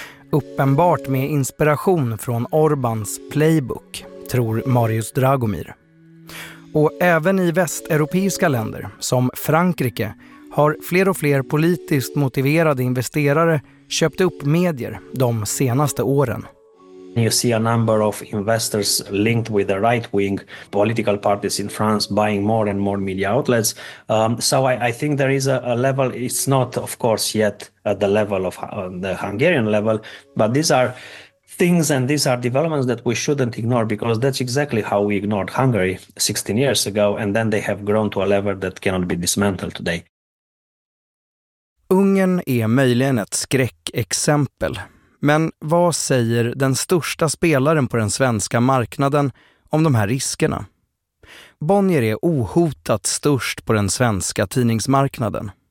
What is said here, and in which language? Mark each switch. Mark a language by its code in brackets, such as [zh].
[sv] Uppenbart med inspiration från Orbans playbook, tror Marius Dragomir. Och även i västeuropeiska länder, som Frankrike, har fler och fler politiskt motiverade investerare köpt upp medier de senaste åren. [en] You see a number of investors linked with the right-wing political parties in France buying more and more media outlets. So I think there is a level. It's not, of course, yet at the level of the Hungarian level, but these are things and these are developments that we shouldn't ignore because that's exactly how we ignored Hungary 16 years ago and then they have grown to a level that cannot be dismantled today. [sv] Ungern är möjligen ett skräckexempel, men vad säger den största spelaren på den svenska marknaden om de här riskerna? Bonnier är ohotat störst på den svenska tidningsmarknaden.